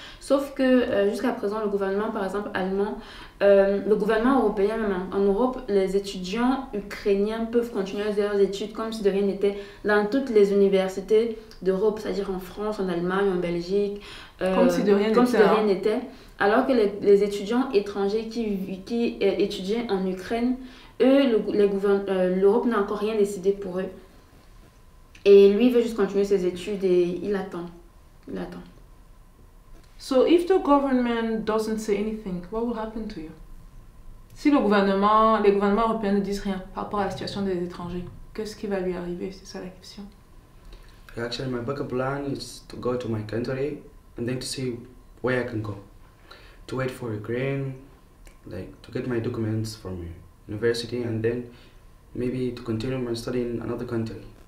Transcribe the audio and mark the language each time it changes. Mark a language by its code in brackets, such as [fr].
[fr] Sauf que jusqu'à présent, le gouvernement, par exemple, allemand, le gouvernement européen, même en Europe, les étudiants ukrainiens peuvent continuer leurs études comme si de rien n'était dans toutes les universités d'Europe, c'est-à-dire en France, en Allemagne, en Belgique. Comme si de rien n'était. Alors que les étudiants étrangers qui étudiaient en Ukraine, eux, l'Europe n'a encore rien décidé pour eux. Et lui, il veut juste continuer ses études et il attend. [en] So if the government doesn't say anything, what will happen to you? [fr] Si les gouvernements européens ne disent rien par rapport à la situation des étrangers, qu'est-ce qui va lui arriver? C'est ça la question. [en] Actually, my backup plan is to go to my country and then to see where I can go. To wait for Ukraine, like to get my documents from university, and then maybe to continue my study in another country.